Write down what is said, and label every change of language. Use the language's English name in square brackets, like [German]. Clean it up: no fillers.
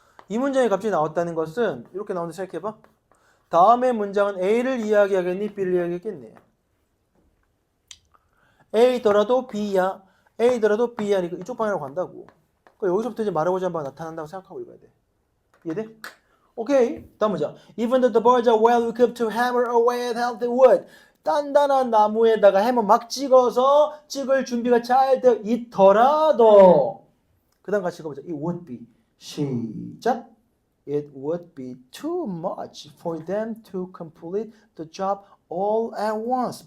[Korean] 이 문장이 갑자기 나왔다는 것은 이렇게 나오는데 생각해봐. 다음의 문장은 A를 이야기하겠니? B를 이야기하겠니? A더라도 B야. A더라도 B야. 이쪽 방향으로 간다고. 그러니까 여기서부터 이제 말해보자 한번 나타난다고 생각하고 읽어야 돼. 이해돼? 오케이. 다음 문장. [English] Even though the birds are well equipped to hammer away at healthy wood. [Korean] 단단한 나무에다가 해머 막 찍을 준비가 잘 되어 있더라도. 그 다음 같이 읽어보자. [English] It would be. [Korean] 시작. [English] It would be too much for them to complete the job all at once.